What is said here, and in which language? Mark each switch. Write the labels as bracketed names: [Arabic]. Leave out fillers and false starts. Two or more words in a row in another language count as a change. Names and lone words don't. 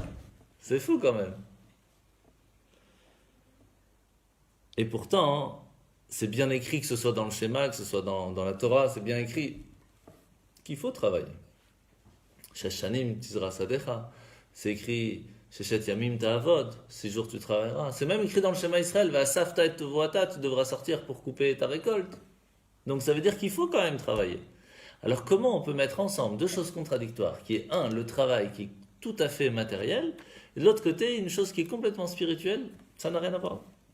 [French] C'est fou quand même. Et pourtant, c'est bien écrit, que ce soit dans le schéma, que ce soit dans la Torah, c'est bien écrit qu'il faut travailler. [Hebrew] Sheshanim tizra sadecha, [French] c'est écrit [Hebrew] Sheshet yamim ta'avod, [French] 6 jours tu travailleras. C'est même écrit dans le schéma Israël, [Hebrew] Va'asafta et tevoata, [French] tu devras sortir pour couper ta récolte. Donc ça veut dire qu'il faut quand même travailler. Alors comment on peut mettre ensemble 2 choses contradictoires, qui est le travail qui est tout à fait matériel, et de l'autre côté, une chose qui est complètement spirituelle, ça n'a rien à voir.